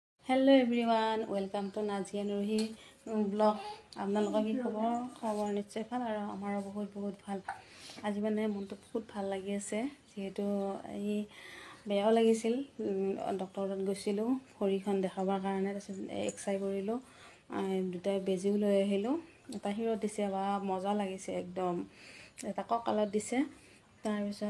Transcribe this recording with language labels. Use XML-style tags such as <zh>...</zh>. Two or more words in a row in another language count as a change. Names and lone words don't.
<en>hello everyone welcome to</en> <as>नाजिया नुरही ब्लग आपनालोকৰ কি খবৰ নিশ্চয় ভাল আৰু আমাৰো বহুত ভাল আজি মানে মনটো বহুত ভাল লাগি আছে যেহেতু এই বেয়াও লাগিছিল ডক্টৰত গৈছিলো ভৰিখন দেখাবৰ কাৰণে তাৰপিছত এক্সআই কৰিলো দুটা বেজিও লৈ আহিলো এটা হিৰত দিছে বা মজা লাগিছে একদম এটা কঁকালত দিছে তাৰপিছত</as>